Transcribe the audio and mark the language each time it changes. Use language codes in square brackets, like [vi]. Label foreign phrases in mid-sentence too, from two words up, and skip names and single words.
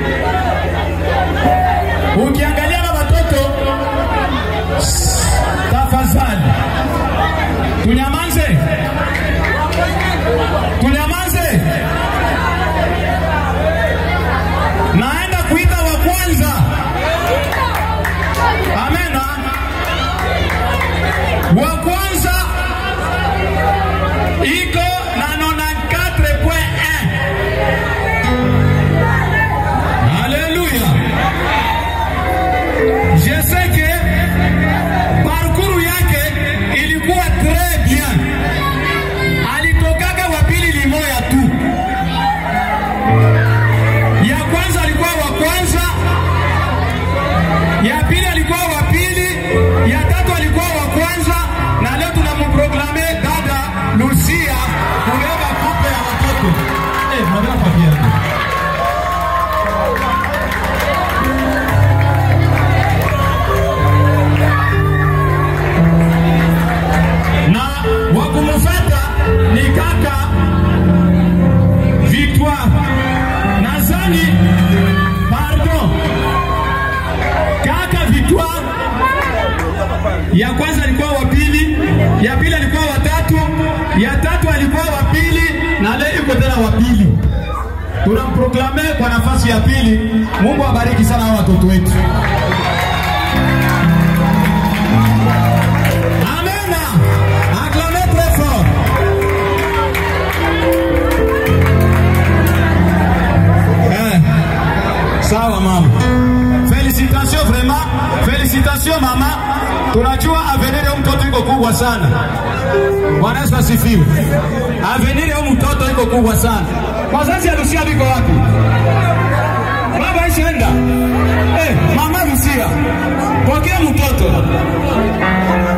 [sw] Ukiangalia na watoto, tafadhali tunyamaze, tunyamaze. Naenda kuita wa kwanza. Amena. Wa kwanza iko na 94.1. [fr] Alléluia. Je sais que parcours [sw] yake ilikuwa [fr] très bien. [sw] Alitokaga wa pili limoya tu. Ya kwanza alikuwa wa kwanza, ya pili alikuwa wa pili, ya tatu alikuwa wa kwanza, na leo tunamproklame dada Lucia kubeba kupe ya watoto. Mwadala papia. Na wakumufata ni kaka Victoire. Nazani, pardon, kaka Victoire ya kwanza alikuwa wa pili, ya pili alikuwa wa tatu, ya tatu alikuwa wa pili, na leo yuko tena wa pili. Tunamproklame kwa nafasi ya pili. Mungu abariki sana hao watoto wetu. Amen. [fr] Acclamez très fort. [sw] Sawa mama. [fr] Félicitations vraiment. Félicitations mama. [sw] Tunajua avenir ya mtoto iko kubwa sana. Bwana Yesu asifiwe. Avenir ya mtoto iko kubwa sana. Wazazi ya Lucia biko wapi? Baba ishaenda. Mama Lucia. Pokea mtoto.